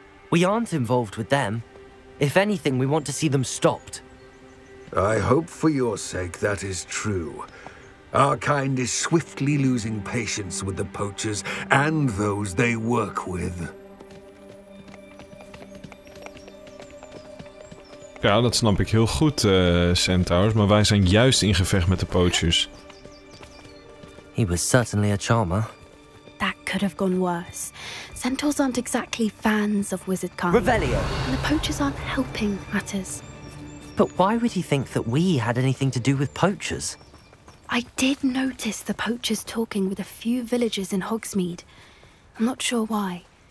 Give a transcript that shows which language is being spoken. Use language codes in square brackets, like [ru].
[en] We aren't involved with them. If anything, we want to see them stopped. I hope for your sake that is true. Our kind is swiftly losing patience with the poachers and those they work with. [nl] Ja, dat snap ik heel goed, Centaurs, maar wij zijn juist in gevecht met de poachers. [en] He was certainly a charmer. That could have gone worse. Centaurs aren't exactly fans of wizard kind. Revelio! And the poachers aren't helping matters. But why would he think that we had anything to do with poachers? I did notice the poachers talking with a few villagers in Hogsmeade. I'm not sure why.